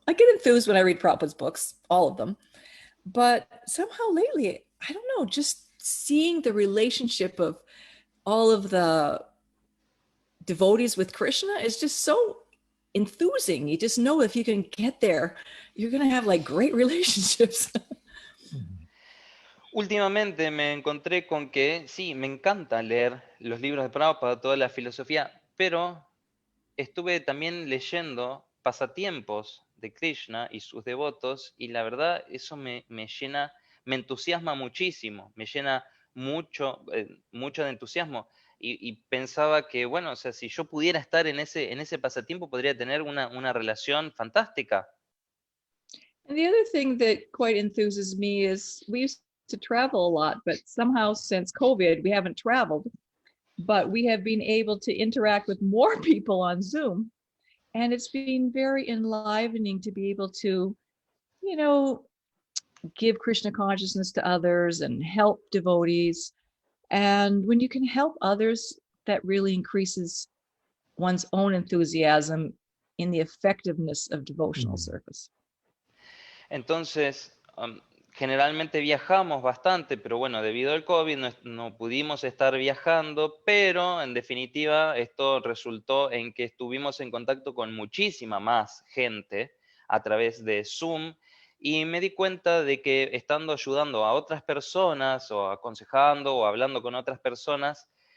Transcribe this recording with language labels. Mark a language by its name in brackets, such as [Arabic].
[English] I get enthused when I read Prabhupada's books, all of them. But somehow lately, I don't know, just seeing the relationship of all of the devotees with Krishna is just so enthusing. You just know if you can get there, you're going to have like great relationships. [Spanish] Últimamente me encontré con que sí, me encanta leer los libros de Prabhupada, toda la filosofía, pero estuve también leyendo pasatiempos de Krishna y sus devotos, y la verdad eso me llena, me entusiasma muchísimo, me llena mucho de entusiasmo, y pensaba que, bueno, o sea, si yo pudiera estar en ese pasatiempo, podría tener una relación fantástica. [English] And the other thing that quite enthuses me is we used to travel a lot, but somehow since COVID, we haven't traveled, but we have been able to interact with more people on Zoom. And it's been very enlivening to be able to, give Krishna consciousness to others and help devotees. And when you can help others, that really increases one's own enthusiasm in the effectiveness of devotional service. [Spanish] Entonces, generalmente viajamos bastante, pero bueno, debido al COVID no pudimos estar viajando, pero en definitiva esto resultó en que estuvimos en contacto con muchísima más gente a través de Zoom y me di cuenta de que estando ayudando a otras personas o aconsejando o hablando con otras personas